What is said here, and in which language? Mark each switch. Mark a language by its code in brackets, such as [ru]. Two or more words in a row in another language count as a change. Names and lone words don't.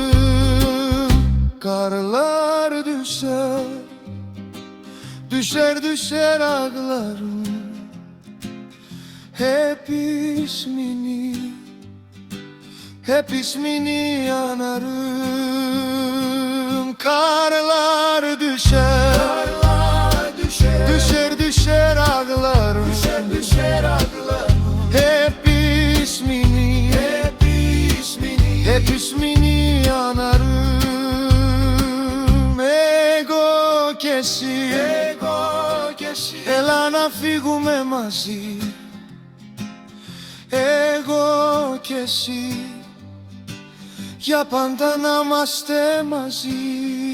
[tr] Karlar düşer, düşer düşer ağlarım, hep ismini, hep ismini anarım. Karlar düşer, düşer düşer ağlarım, hep ismini, hep ismini anarım. [el] Εγώ κι εσύ, έλα να φύγουμε μαζί, εγώ κι εσύ, για πάντα να είμαστε μαζί.